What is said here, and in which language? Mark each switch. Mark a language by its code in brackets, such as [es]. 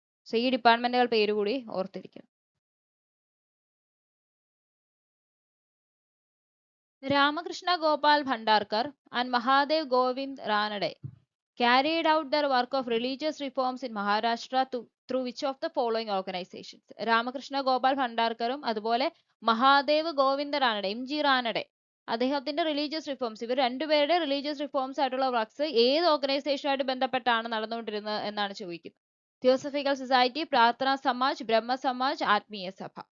[ml] So ഈ ഡിപ്പാർട്ട്മെന്റുകൾ പേര് കൂടി ഓർത്തിരിക്കണം. [en] Ramakrishna Gopal Bhandarkar and Mahadev Govind Ranade carried out their work of religious reforms in Maharashtra through which of the following organizations? [ml] Ramakrishna Gopal ഭണ്ഡാർക്കറും അതുപോലെ Mahadev Govinda Ranade, MG Ranade, അദ്ദേഹത്തിന്റെ religious reforms, ഇവർ രണ്ടുപേരുടെ religious reforms ആയിട്ടുള്ള works ഏത് ഓർഗനൈസേഷനുമായിട്ട് ബന്ധപ്പെട്ടാണ് നടന്നുകൊണ്ടിരുന്നത് എന്നാണ് ചോദിക്കുന്നത്. തിയോസഫിക്കൽ സൊസൈറ്റി, പ്രാർത്ഥന സമാജ്, ബ്രഹ്മ സമാജ്, ആത്മീയ സഭ.